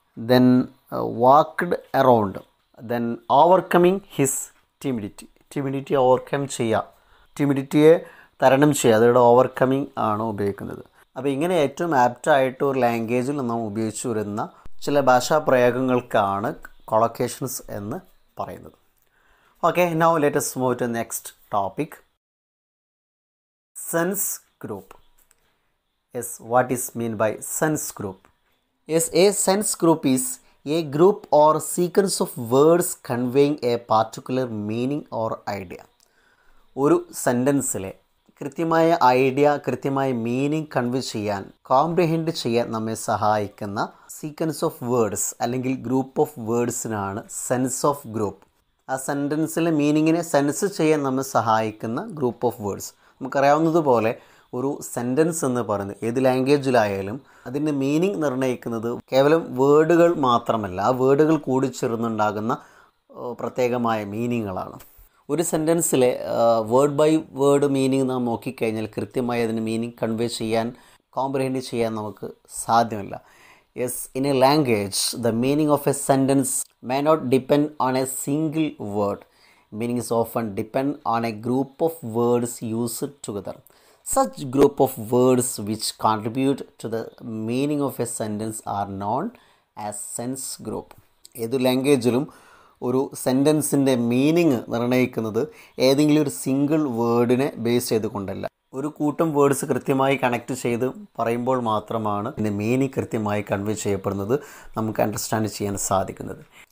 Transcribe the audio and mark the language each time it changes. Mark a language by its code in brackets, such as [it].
[en] then walked around, then overcoming his timidity [ml] overcome ചെയ്യുക, ടിമിഡിറ്റിയെ തരണം ചെയ്യുക, അതിവിടെ ഓവർകമ്മിങ് ആണ് ഉപയോഗിക്കുന്നത്. അപ്പോൾ ഇങ്ങനെ ഏറ്റവും ആപ്റ്റായിട്ട് ഒരു ലാംഗ്വേജിൽ നാം ഉപയോഗിച്ചു വരുന്ന ചില ഭാഷാ പ്രയോഗങ്ങൾക്കാണ് കൊളോക്കേഷൻസ് എന്ന് പറയുന്നത്. [en] Okay, now let us move to next topic. Sense group. Yes, what is mean by sense group? Yes, a sense group is a group or sequence of words conveying a particular meaning or idea. [ml] ഒരു സെൻറ്റൻസിലെ കൃത്യമായ idea, കൃത്യമായ meaning convey ചെയ്യാൻ, comprehend ചെയ്യാൻ നമ്മെ സഹായിക്കുന്ന sequence of words അല്ലെങ്കിൽ group of വേർഡ്സിനാണ് sense of group. ആ സെൻറ്റൻസിലെ മീനിങ്ങിനെ sense ചെയ്യാൻ നമ്മെ സഹായിക്കുന്ന ഗ്രൂപ്പ് ഓഫ് വേർഡ്സ്. നമുക്കറിയാവുന്നതുപോലെ ഒരു സെൻറ്റൻസ് എന്ന് പറയുന്നത് ഏത് ലാംഗ്വേജിലായാലും അതിൻ്റെ മീനിങ് നിർണ്ണയിക്കുന്നത് കേവലം വേർഡുകൾ മാത്രമല്ല, ആ വേർഡുകൾ കൂടിച്ചേർന്നുണ്ടാകുന്ന പ്രത്യേകമായ മീനിങ്ങുകളാണ്. ഒരു സെൻറ്റൻസിലെ വേർഡ് ബൈ വേർഡ് മീനിങ് നാം നോക്കിക്കഴിഞ്ഞാൽ കൃത്യമായി അതിന് മീനിങ് കൺവേ ചെയ്യാൻ, കോംപ്രിഹെൻഡ് ചെയ്യാൻ നമുക്ക് സാധ്യമല്ല. [en] Yes, in a language the meaning of a sentence may not depend on a single word. meaning is often depend on a group of words used together. Such group of words which contribute to the meaning of a sentence are known as sense group. [ml] ഏതു ലാംഗ്വേജിലും ഒരു സെൻറ്റൻസിൻ്റെ meaning നിർണ്ണയിക്കുന്നത് ഏതെങ്കിലും ഒരു single വേർഡിനെ base ചെയ്തുകൊണ്ടല്ല, ഒരു കൂട്ടം words കൃത്യമായി connect ചെയ്ത് പറയുമ്പോൾ മാത്രമാണ് ഇതിൻ്റെ മീനിങ് കൃത്യമായി കൺവേ ചെയ്യപ്പെടുന്നത്, നമുക്ക് അണ്ടർസ്റ്റാൻഡ് ചെയ്യാൻ സാധിക്കുന്നത്.